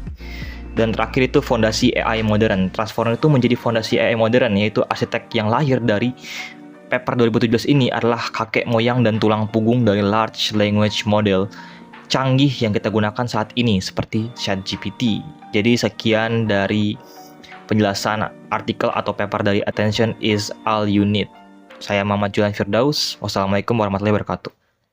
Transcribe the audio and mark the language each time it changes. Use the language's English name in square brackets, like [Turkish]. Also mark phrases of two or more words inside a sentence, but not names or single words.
[Indonesian] Dan terakhir itu fondasi AI modern. Transformer itu menjadi fondasi AI modern, yaitu arsitek yang lahir dari paper 2017 ini adalah kakek moyang dan tulang punggung dari [English] large language model [Indonesian] canggih yang kita gunakan saat ini seperti ChatGPT. Jadi sekian dari penjelasan artikel atau paper dari Attention is All You Need. Saya Muhammad Julian Firdaus. [Arabic] والسلام عليكم ورحمة الله وبركاته.